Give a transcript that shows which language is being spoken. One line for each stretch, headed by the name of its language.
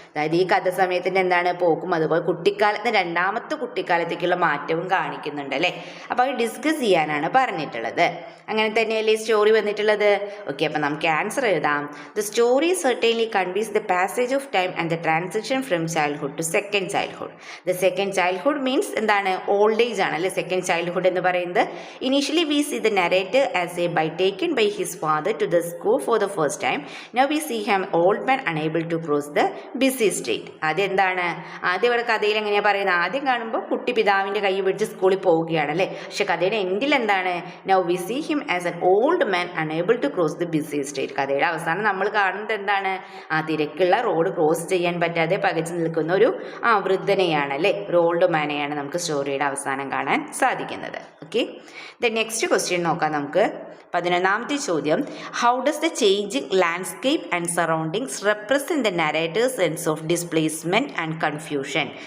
Malayalam: അതായത് ഈ കഥ സമയത്തിൻ്റെ എന്താണ് പോക്കും, അതുപോലെ കുട്ടിക്കാലത്ത് രണ്ടാമത്തെ കുട്ടിക്കാലത്തേക്കുള്ള മാറ്റവും കാണിക്കുന്നുണ്ട് അല്ലേ. അപ്പോൾ അത് ഡിസ്കസ് ചെയ്യാനാണ് പറഞ്ഞിട്ടുള്ളത്. അങ്ങനെ തന്നെയല്ലേ സ്റ്റോറി വന്നിട്ടുള്ളത്. ഓക്കെ, അപ്പം നമുക്ക് ആൻസർ എഴുതാം.
English: The story certainly conveys the passage of time and the transition from childhood to second childhood. The second childhood means എന്താണ്, old age ആണ് അല്ലേ second childhood എന്ന് പറയുന്നത്. Initially we see the narrator as a boy taken by his father to the school for the first time. Now we see him old man unable to cross the busy street.
Malayalam: അതെന്താണ്, ആദ്യം ഇവിടെ കഥയിൽ എങ്ങനെയാണ് പറയുന്നത്? ആദ്യം കാണുമ്പോൾ കുട്ടി പിതാവിൻ്റെ കൈ പിടിച്ച് സ്കൂളിൽ പോവുകയാണ് അല്ലേ. പക്ഷെ കഥയുടെ എൻഡിൽ എന്താണ്?
English: Now we see him as an old man unable to cross the busy street.
Malayalam: കഥയുടെ അവസാനം നമ്മൾ കാണുന്നത് എന്താണ്? തിരക്കുള്ള റോഡ് ക്രോസ് ചെയ്യാൻ പറ്റാതെ പകച്ചു നിൽക്കുന്ന ഒരു വൃദ്ധനെയാണ് അല്ലേ, ഒരു ഓൾഡ് മാനെയാണ് നമുക്ക് സ്റ്റോറിയുടെ അവസാനം കാണാൻ സാധിക്കുന്നത്. ഓക്കെ, ദ നെക്സ്റ്റ് ക്വസ്റ്റ്യൻ നോക്കാം നമുക്ക്. 11ാമത്തെ ചോദ്യം.
English: How does the changing landscape and surroundings represent the narrator's sense of displacement and confusion?